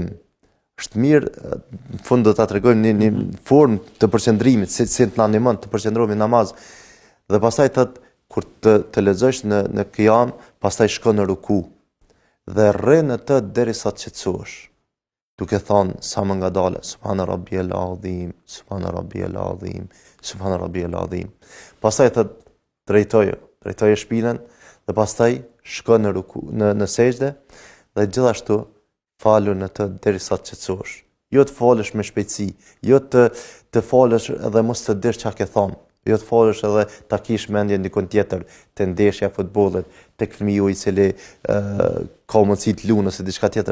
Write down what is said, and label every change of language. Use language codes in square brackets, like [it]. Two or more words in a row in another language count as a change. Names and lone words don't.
[sq] Është mirë, në fund do ta tregojmë një formë të përqendrimit, si të na ndihmon të përqendrohemi në namaz. Dhe pastaj thot kur të lexosh në qiyam, pastaj shko në ruku dhe rri në të derisa të qetësohesh, duke thënë sa më ngadalë: [ar] سبحان ربي العظيم، سبحان ربي العظيم، سبحان ربي العظيم. [sq] Pastaj thot drejtoje shpinën dhe pastaj shko në ruku, në sejdë dhe gjithashtu falu në të derisa të qetësohesh. Jo të falësh me shpejtësi, jo të falësh edhe mos të dish çka ke thonë, jo të falësh edhe ta kish mendjen dikon tjetër, te ndeshja e futbollit, tek fëmiu i cili ka mundësi të lunë ose diçka tjetër.